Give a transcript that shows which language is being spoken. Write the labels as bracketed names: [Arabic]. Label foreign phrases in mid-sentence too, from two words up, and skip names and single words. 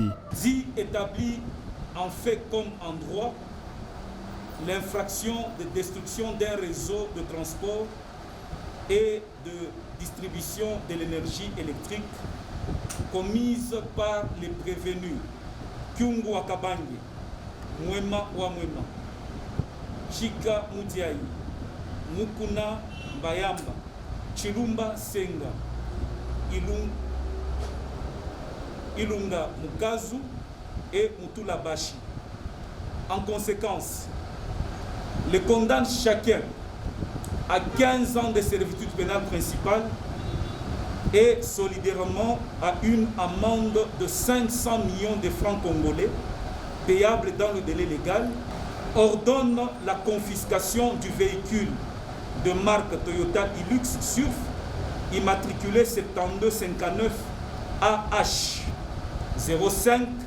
[French] Établit en fait comme en droit l'infraction de destruction d'un réseau de transport et de distribution de l'énergie électrique commise par les prévenus Kyungu Wakabange, Mwema wa Mwema, Chika Mudiaï, Mukuna Bayamba, Chilumba Senga, Ilunga Mukazu et Mutula Bashi. En conséquence, les condamne chacun à 15 ans de servitude pénale principale et solidairement à une amende de 500 millions de francs congolais payable dans le délai légal, ordonne la confiscation du véhicule de marque Toyota Hilux Surf immatriculé 7259 AH 05,